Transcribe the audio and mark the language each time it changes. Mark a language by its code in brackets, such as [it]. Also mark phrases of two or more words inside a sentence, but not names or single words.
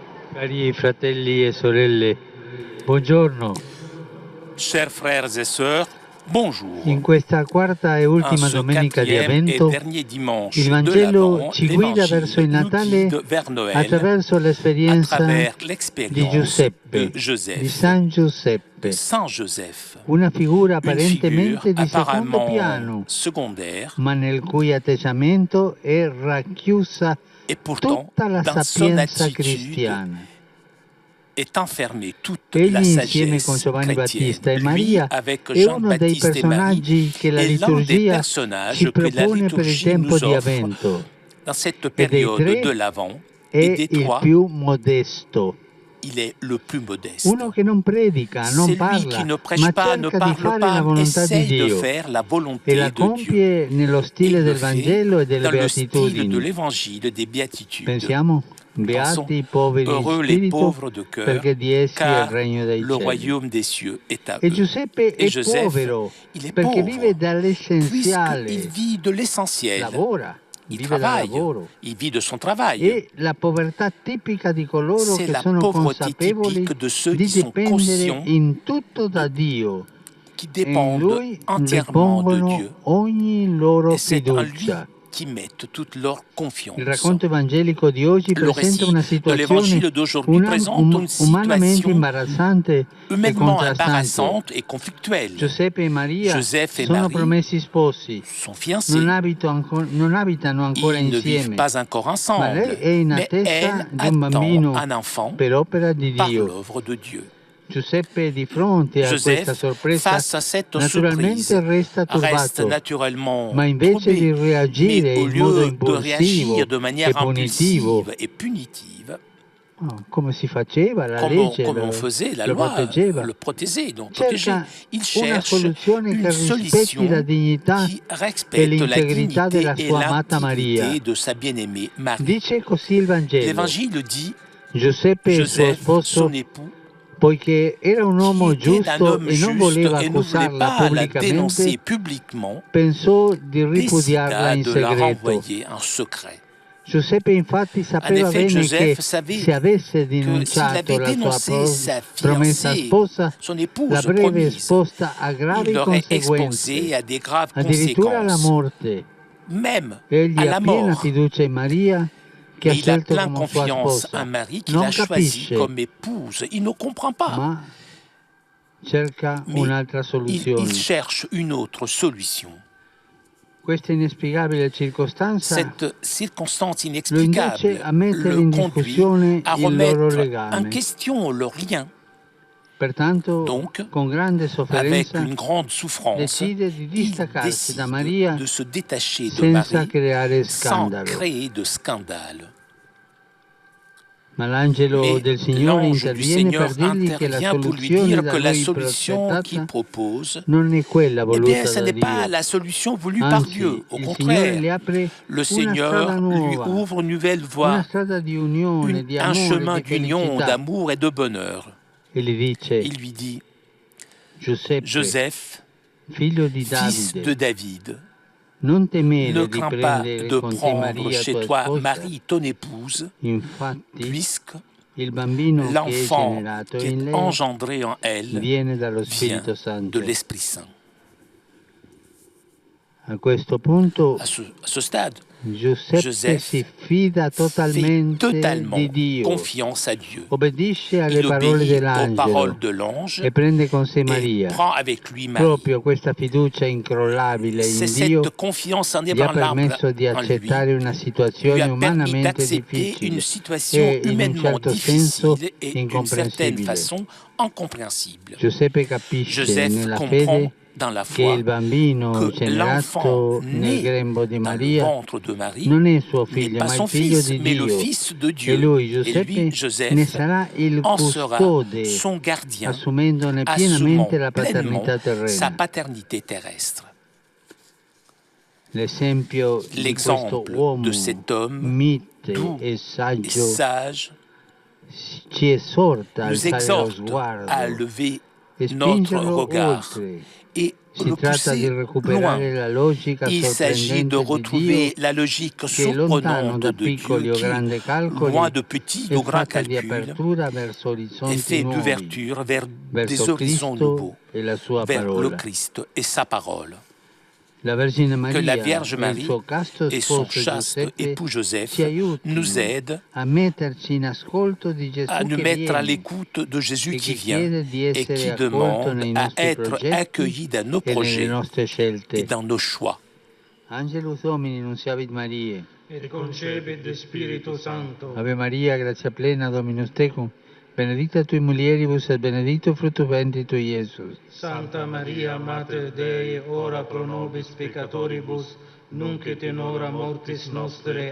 [it] Cari fratelli e sorelle, buongiorno. [fr] Chers frères et sœurs, bonjour. [it] In questa quarta e [fr] En [it] ultima [fr] ce [it] domenica di [fr] quatrième et [it] Avvento, [fr] dernier dimanche [it] il [fr] de [it] Vangelo [fr] l'Avent, [it] ci guida verso il [fr] l'Évangile nous [it] Natale [fr] guide vers Noël [it] attraverso [fr] à [it] l'esperienza [fr] travers [it] di [fr] l'expérience [it] Giuseppe, [fr] de Joseph, [it] di San [fr] de [it] Giuseppe, [fr] Saint Joseph, [it] una figura [fr] une figure [it] apparentemente di secondo [fr] apparemment [it] piano, [fr] secondaire [it] ma nel cui atteggiamento è racchiusa [fr] et pourtant [it] tutta la [fr] dans son [it] sapienza [fr] attitude [it] cristiana. [fr] est enfermée toute [it] Egli, [fr] la [it] insieme con [fr] sagesse [it] Giovanni [fr] chrétienne. [it] Battista e [fr] Lui, [it] Maria, [fr] avec [it] è uno dei [fr] Jean-Baptiste et Marie, [it] personaggi che la [fr] est l'un des [it] liturgia [fr] personnages [it] ci [fr] que la [it] propone per il [fr] liturgie [it] tempo [fr] nous [it] di [fr] offre [it] Avvento. [fr] dans cette [it] E dei [fr] période de [it] tre [fr] l'Avent. Et [it] è [fr] des [it] il [fr] trois, [it] più modesto. [fr] il est le plus modeste. [it] Uno che non predica, non [fr] C'est lui [it] parla, [fr] qui ne prêche [it] ma [fr] pas, ne [it] cerca di [fr] parle [it] fare la [fr] pas, [it] volontà di [fr] essaye de [it] Dio [fr] faire la [it] e [fr] volonté [it] la [fr] de Dieu. [it] compie nello [fr] Et [it] stile [fr] il le [it] del [fr] fait [it] Vangelo e delle [fr] dans le style de [it] Beatitudini. [fr] l'Évangile des Béatitudes. [it] Pensiamo, [fr] Pensons, [it] beati i poveri in [fr] heureux les [it] spirito, [fr] pauvres de cœur, [it] perché di essi è il [fr] car [it] regno dei [fr] le [it] cieli. [fr] royaume des cieux est à [it] E [fr] eux. [it] Giuseppe [fr] Et [it] è [fr] Joseph, [it] povero, [fr] il est [it] perché [fr] pauvre, [it] vive dall'essenziale, [fr] puisqu'il vit de l'essentiel. [it] lavora, [fr] Il [it] vive dal [fr] travaille, [it] lavoro. [fr] il vit de son travail. [it] E la povertà tipica di coloro [fr] C'est [it] che [fr] la [it] sono [fr] pauvreté [it] consapevoli [fr] typique de ceux [it] di [fr] qui sont [it] dipendere [fr] conscients, [it] in tutto da Dio [fr] qui [it] e in [fr] dépendent [it] Lui [fr] entièrement de [it] ripongono [fr] Dieu. [it] ogni loro [fr] Et c'est en lui [it] fiducia. [fr] qui mettent toute leur [it] Il [fr] confiance. [it] racconto evangelico di oggi [fr] Le [it] presenta [fr] récit [it] una [fr] de [it] situazione [fr] l'évangile d'aujourd'hui présente une [it] umanamente [fr] situation [it] imbarazzante e [fr] humainement [it] contrastante. [fr] embarrassante et conflictuelle. [it] Giuseppe e Maria [fr] Joseph et [it] sono [fr] Marie [it] promessi sposi, [fr] sont fiancés. [it] non abitano ancora [fr] Ils ne vivent [it] insieme, [fr] pas encore [it] ma [fr] ensemble, [it] lei è in [fr] mais [it] attesa [fr] elle [it] di un [fr] attend [it] bambino [fr] un enfant [it] per opera di [fr] par [it] Dio. [fr] l'œuvre de Dieu. [it] Giuseppe, di fronte a questa [fr] Joseph, [it] sorpresa, [fr] face à cette [it] naturalmente [fr] surprise, [it] resta [fr] reste [it] turbato, [fr] naturellement [it] ma invece di [fr] troublé. Mais [it] reagire [fr] au [it] in modo [fr] lieu de [it] impulsivo [fr] réagir de [it] e [fr] manière [it] punitivo, [fr] impulsive et punitive, [it] come si faceva, la [fr] comme [it] legge [fr] on faisait, la [it] lo [fr] loi [it] proteggeva, [fr] le protégeait, donc protégeait, [it] cerca [fr] il [it] una [fr] cherche [it] soluzione che [fr] une [it] rispetti [fr] solution [it] la dignità [fr] qui [it] e [fr] respecte la [it] l'integrità [fr] dignité [it] della [fr] et [it] sua amata Maria. [fr] l'intégrité de sa bien-aimée Marie. [it] Dice così il Vangelo: [fr] L'Évangile dit, [it] Giuseppe e il suo [fr] Joseph, [it] sposo, [fr] son époux, [it] poiché era un [fr] qui [it] uomo [fr] était un [it] giusto [fr] homme [it] e non [fr] juste [it] voleva [fr] et ne voulait [it] accusarla [fr] pas la dénoncer [it] pubblicamente, [fr] publiquement, [it] pensò di ripudiarla [fr] décida [it] in [fr] de la [it] segreto. [fr] renvoyer en secret. [it] Giuseppe infatti [fr] En [it] sapeva [fr] effet, [it] bene [fr] Joseph [it] che [fr] savait [it] se avesse [fr] que s'il [it] denunciato [fr] avait [it] la sua [fr] dénoncé sa [it] promessa [fr] fiancée, [it] sposa, [fr] son [it] la [fr] épouse [it] breve [fr] promise, [it] esposta a [fr] il [it] gravi [fr] l'aurait [it] conseguenze, [fr] exposé à des graves [it] addirittura alla [fr] conséquences, [it] morte. [fr] même [it] Egli [fr] à [it] ha [fr] la [it] piena [fr] mort. [it] fiducia in Maria, che ha [fr] Mais il a [it] scelto [fr] plein [it] come sua [fr] confiance [it] sposa. [fr] en Marie qu'il [it] Non [fr] a choisie [it] capisce, [fr] comme épouse. Il ne comprend pas, [it] ma cerca [fr] mais [it] un'altra [fr] il [it] soluzione. [fr] cherche une autre solution. [it] Questa inspiegabile circostanza [fr] Cette circonstance [it] lo induce [fr] inexplicable [it] a mettere [fr] le [it] in [fr] conduit [it] discussione [fr] à [it] il loro [fr] remettre en [it] legame. [fr] question leur lien. [it] Pertanto, [fr] Donc, [it] con grande [fr] avec [it] sofferenza, [fr] une grande souffrance, [it] decide di [fr] il [it] distaccarsi da [fr] décide [it] Maria [fr] de se détacher de [it] senza [fr] Marie [it] creare [fr] sans [it] scandalo. [fr] créer de scandale. [it] Ma l'angelo [fr] Mais [it] del Signore [fr] l'ange du [it] interviene per [fr] Seigneur [it] dirgli che la [fr] intervient pour lui [it] soluzione [fr] dire [it] da [fr] que la [it] lui [fr] solution qu'il [it] prospettata [fr] propose, [it] non è quella [fr] eh bien, [it] voluta [fr] ce [it] da [fr] n'est pas [it] Dio. [fr] la solution voulue par Dieu. [it] Anzi, [fr] Au [it] il Signore [fr] contraire, [it] le apre [fr] le [it] una strada [fr] Seigneur lui [it] nuova, [fr] ouvre une nouvelle [it] una [fr] voie, [it] strada di unione, di [fr] un [it] amore, [fr] chemin [it] di [fr] d'union, [it] felicità. [fr] d'amour et de bonheur. [it] E gli dice: [fr] Il lui dit, [it] Giuseppe, [fr] Joseph, [it] figlio di [fr] fils [it] Davide, [fr] de David, [it] non [fr] ne [it] temere di [fr] crains pas [it] prendere [fr] de [it] con te [fr] prendre [it] Maria [fr] chez [it] tua [fr] toi [it] sposa, [fr] Marie, ton épouse, [it] infatti [fr] puisque [it] il bambino che è [fr] l'enfant [it] generato [fr] qui [it] in [fr] est [it] lei [fr] engendré en elle [it] viene dallo [fr] vient [it] Spirito [fr] de [it] Santo. [fr] l'Esprit Saint. [it] A questo punto [fr] À ce stade, [it] Giuseppe [fr] Joseph [it] si fida [fr] fait [it] totalmente [fr] totalement [it] di Dio, [fr] confiance à Dieu. [it] obbedisce alle [fr] Il [it] parole [fr] obéit aux [it] dell'angelo [fr] paroles de l'ange [it] e prende con sé [fr] et [it] Maria. [fr] prend avec lui Marie. [it] Proprio questa fiducia incrollabile [fr] C'est [it] in Dio [fr] cette confiance [it] gli ha [fr] inébranlable [it] permesso di [fr] en lui [it] accettare una [fr] lui situazione a permis [it] umanamente [fr] d'accepter une [it] difficile [fr] situation [it] e in un [fr] humainement [it] certo senso [fr] difficile et d'une certaine [it] incomprensibile. [fr] façon incompréhensible. [it] Giuseppe capisce [fr] Joseph [it] nella [fr] comprend [it] fede [fr] dans la [it] che il [fr] foi [it] bambino [fr] que l'enfant [it] generato nel [fr] né [it] grembo di [fr] dans le [it] Maria [fr] ventre de Marie [it] non è suo [fr] n'est [it] figlio, [fr] pas [it] ma [fr] son [it] il figlio [fr] fils, [it] di [fr] mais le [it] Dio. [fr] fils de [it] E [fr] Dieu. [it] lui, [fr] Et [it] Giuseppe, [fr] lui, [it] ne [fr] Joseph, [it] sarà il [fr] en sera [it] custode, [fr] son gardien, [it] assumendone [fr] assumant [it] pienamente la [fr] pleinement [it] paternità [fr] sa [it] terrena. [fr] paternité terrestre. [it] L'esempio di questo [fr] L'exemple [it] uomo [fr] de cet homme [it] mite [fr] doux [it] e [fr] et [it] saggio [fr] sage [it] ci esorta a [fr] nous [it] alzare lo [fr] exhorte à [it] sguardo [fr] lever [it] e [fr] notre [it] spingerlo [fr] regard [it] oltre [fr] et [it] Si [fr] le [it] tratta di [fr] pousser loin. [it] recuperare la logica [fr] Il s'agit de [it] sorprendente di [fr] retrouver [it] Dio [fr] la logique [it] che è lontano [fr] surprenante [it] da [fr] de Dieu [it] piccoli o [fr] qui, [it] grandi calcoli [fr] loin de petits, [it] è [fr] de grands [it] fatta di [fr] calculs, [it] apertura verso [fr] est [it] orizzonti [fr] fait [it] nuovi, [fr] d'ouverture vers des [it] verso [fr] horizons [it] Cristo [fr] nouveaux, [it] e la sua [fr] vers le [it] parola. [fr] Christ et sa parole. [it] La Vergine [fr] Que la [it] Maria [fr] Vierge [it] e il [fr] Marie [it] suo casto [fr] et son [it] sposo [fr] chaste [it] Giuseppe [fr] époux [it] ci [fr] Joseph nous [it] aiutino [fr] aident [it] a metterci in ascolto di [fr] à [it] Gesù [fr] nous [it] che [fr] mettre à [it] viene [fr] l'écoute de Jésus [it] e [fr] qui [it] che [fr] vient [it] chiede di [fr] et [it] essere [fr] qui [it] accolto [fr] demande [it] nei [fr] à [it] nostri [fr] être [it] progetti [fr] accueilli dans nos [it] e nelle [fr] projets [it] nostre [fr] et [it] scelte. [fr] dans nos choix. [la] Angelus Domini, nunciavit Mariae. Et concepit de Spiritu Sancto. Ave Maria, grazia plena, Dominus tecum, benedicta tui mulieribus et benedictus fructus ventris tui, Iesus. Santa Maria, Mater Dei, ora pro nobis peccatoribus, nunc et in hora mortis nostre.